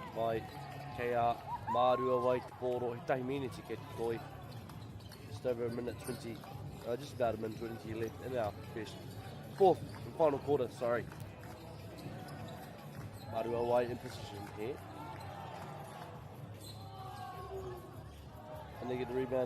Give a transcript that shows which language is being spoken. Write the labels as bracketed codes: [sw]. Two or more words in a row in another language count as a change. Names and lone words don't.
[mi] wai, kei a mārua wai te pōro, he tahi miniti ke te toi. [en] Just over a minute 20, just about a minute 20 left in our fourth and final quarter, sorry. Mārua wai in position here. And they get the rebound.